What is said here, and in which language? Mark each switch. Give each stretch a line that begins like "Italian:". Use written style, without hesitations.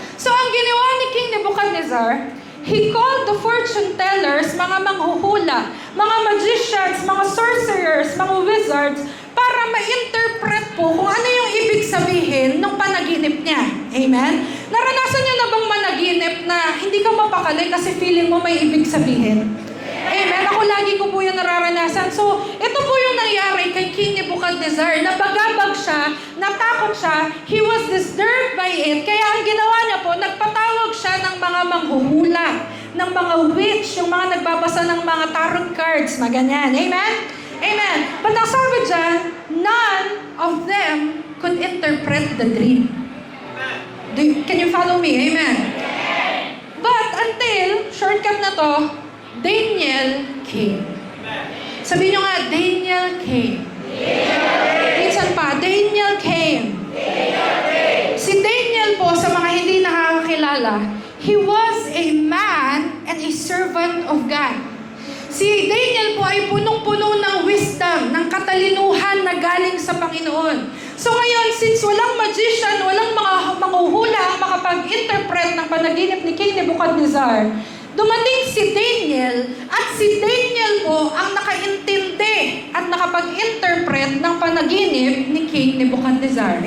Filipino: So ang ginawa ni King Nebuchadnezzar,
English: he called the fortune tellers,
Filipino: mga manghuhula, mga magicians, mga sorcerers, mga wizards, para ma-interpret po kung ano yung ibig sabihin ng panaginip niya. Amen? Naranasan niyo na bang managinip na hindi ka mapakali kasi feeling mo may ibig sabihin? Amen? Ako lagi ko po yung nararanasan. So, ito po yung nangyari kay King Nebuchadnezzar. Nabagabag siya, natakot siya,
English: he was disturbed by it.
Filipino: Kaya ang ginawa niya po, nagpatawag siya ng mga manghuhula, ng mga witch, yung mga nagbabasa ng mga tarot cards, maganyan. Amen? Amen. But ang sabi dyan,
English: none of them interpret the dream. Can you follow me? Amen. But until,
Filipino: shortcut na to,
English: Daniel came.
Filipino: Sabihin nyo nga,
English: Daniel came.
Filipino: Minsan pa, Daniel came. Si Daniel po, sa mga hindi nakakakilala,
English: he was a man and a servant of God.
Filipino: Si Daniel po ay punong-puno ng wisdom, ng katalinuhan na galing sa Panginoon. So ngayon, since walang magician, walang mga manghuhula ang makapag-interpret ng panaginip ni King Nebuchadnezzar, dumating si Daniel at si Daniel po ang nakaintindi at nakapag-interpret ng panaginip ni King Nebuchadnezzar.